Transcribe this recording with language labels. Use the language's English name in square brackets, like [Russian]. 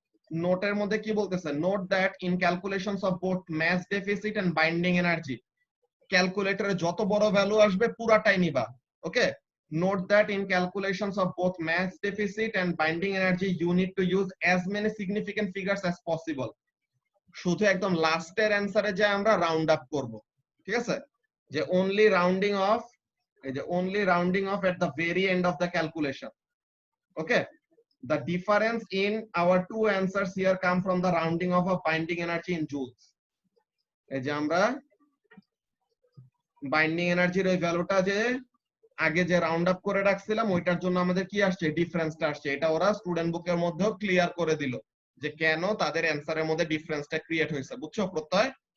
[Bangla] নোটের মধ্যে কি বলতেছে? [English] note that in calculations of both mass deficit and binding energy, [Bangla] ক্যালকুলেটরে যত বড় ভ্যালু আসবে পুরাটাই নিবা। [English] Okay, note that in calculations of both mass deficit and binding energy you need to use as many significant figures as possible. [Bangla] শুধু একদম লাস্টের অ্যানসারে যে আমরা রাউন্ড আপ করব, ঠিক আছে? [English] যে only rounding off, [Bangla] এই যে [English] only rounding off at the very end of the calculation. Okay, the difference in our two answers here come from the rounding off of binding energy in joules. [Bangla] এই যে আমরা binding এনার্জির ওই ভ্যালুটা যে আগে যে রাউন্ড আপ করে রাখছিলাম ওইটার জন্য আমাদের কি আসছে, ডিফারেন্সটা আসছে। এটা ওরা স্টুডেন্ট বুকের মধ্যেও ক্লিয়ার করে দিল যে কেন তাদের অ্যানসারের মধ্যে ডিফারেন্সটা ক্রিয়েট হয়েছে, বুঝছো প্রত্যয়?